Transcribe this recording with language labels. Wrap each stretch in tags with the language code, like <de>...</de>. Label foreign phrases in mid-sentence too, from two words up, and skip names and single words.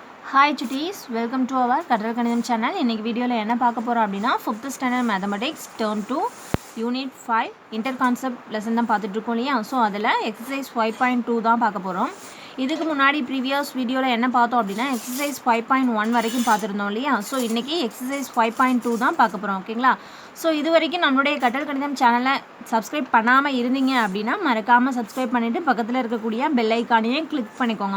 <en>Hi chutties, welcome to our Kadral Kanidam channel.</en> <ta>இன்னைக்கு வீடியோல என்ன பார்க்க போறோம் அப்படினா</ta> <en>5th standard mathematics term 2 unit 5 interconcept lesson</en> <ta>தான் பார்த்துட்டு இருக்கோம் இல்லையா. ஸோ அதில் exercise 5.2 தான் பார்க்க போகிறோம். இதுக்கு முன்னாடி</ta> <en>previous video</en> <ta>என்ன பார்த்தோம் அப்படின்னா எக்ஸசைஸ் 5.1 வரைக்கும் பார்த்துருந்தோம் இல்லையா. ஸோ இன்றைக்கி எக்ஸசைஸ் 5.2 தான் பார்க்க போகிறோம். ஓகேங்களா. ஸோ இது வரைக்கும் நம்மளுடைய கற்றல் கணிதம் சேனலை சப்ஸ்கிரைப் பண்ணாமல் இருந்தீங்க அப்படின்னா மறக்காமல் சப்ஸ்கிரைப் பண்ணிவிட்டு பக்கத்தில் இருக்கக்கூடிய</ta> <en>bell icon</en> <ta>கிளிக் பண்ணிக்கோங்க.</ta>